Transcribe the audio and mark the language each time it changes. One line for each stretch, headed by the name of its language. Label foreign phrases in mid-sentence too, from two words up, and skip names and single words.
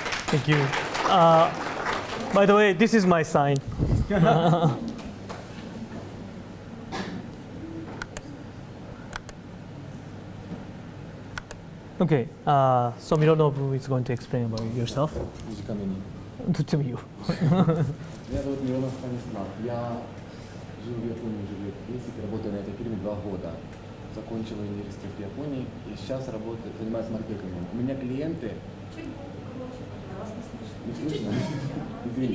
English: Thank you. By the way, this is my sign. Okay, so Mironobu is going to explain about yourself.
Japanese: 短めに。どっちもいいよ。
Russian: Меня зовут Миронов Станислав. Я жил в Японии уже лет 10, работаю на этой фирме 2 года. Закончил университет в Японии и сейчас работаю, занимаюсь маркетингом. У меня клиенты... Не слышно? Извини.